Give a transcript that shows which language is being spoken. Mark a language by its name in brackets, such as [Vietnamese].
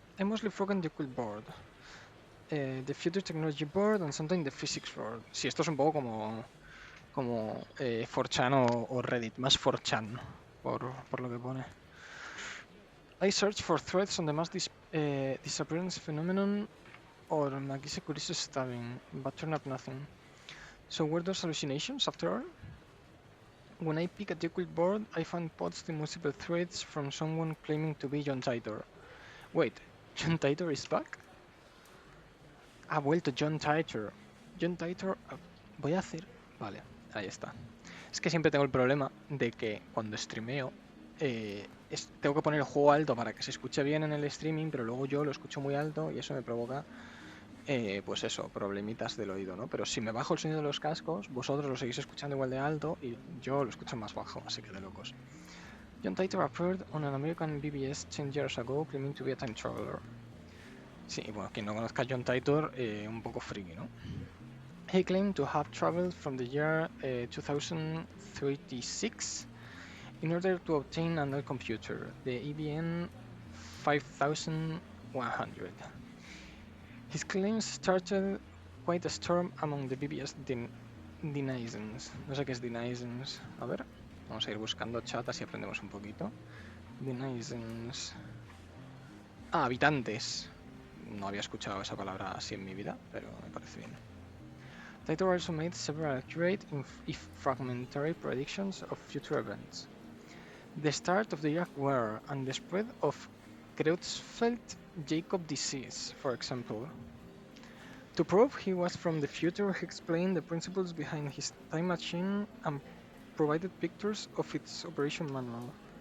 [English] I mostly forgot the cool board. The Future Technology Board and sometimes the Physics Board. [Spanish] Sí, esto es un poco como 4chan o Reddit, más 4chan, por lo que pone. [English] I searched for threads on the mass disappearance phenomenon or Magise Curious stabbing, but turned up nothing. So were those hallucinations after all? When I pick a Jekyll board, I find posts in multiple threads from someone claiming to be John Titor. Wait, John Titor is back? [Spanish] Ha vuelto John Titor. John Titor... Voy a hacer... Vale, ahí está. Es que siempre tengo el problema de que cuando streameo tengo que poner el juego alto para que se escuche bien en el streaming, pero luego yo lo escucho muy alto y eso me provoca, pues eso, problemitas del oído, ¿no? Pero si me bajo el sonido de los cascos, vosotros lo seguís escuchando igual de alto y yo lo escucho más bajo, así que de locos. [English] John Titor appeared on an American BBS 10 years ago claiming to be a time traveler. [Spanish] Sí, bueno, quien no conozca a John Titor, un poco friki, ¿no? [English] He claimed to have traveled from the year 2036 in order to obtain another computer, the EBN 5100. His claims started quite a storm among the BBS denizens. [Spanish] No sé qué es denizens. A ver, vamos a ir buscando chat así aprendemos un poquito. Denizens. Ah, habitantes. No había escuchado esa palabra así en mi vida, pero me parece bien. [English] Titor also made several accurate, if fragmentary, predictions of future events. The start of the Iraq War and the spread of Creutzfeldt-Jakob disease, for example. To prove he was from the future, he explained the principles behind his time machine and provided pictures of its operation manual.